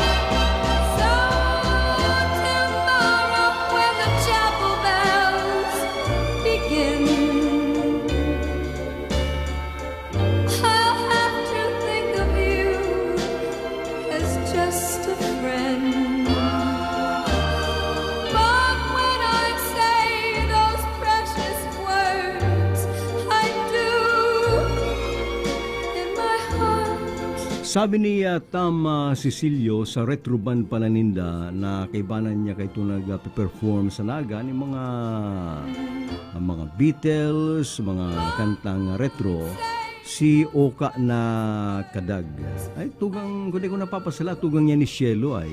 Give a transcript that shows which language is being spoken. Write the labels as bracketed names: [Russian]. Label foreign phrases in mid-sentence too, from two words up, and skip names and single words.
[English] So tomorrow when the chapel bells begin, I'll have to think of you as just a friend. But when I say those precious words, I do in my heart. [Bikol] Sabi ni Tam Cecilio sa retro band pananinda na kaibanan niya kay ito nag-perform sa Naga ni mga Beatles, mga kantang retro, si Oka na Kadag. Ay, tugang, kundi ko napapasala, tugang niya ni Cielo ay.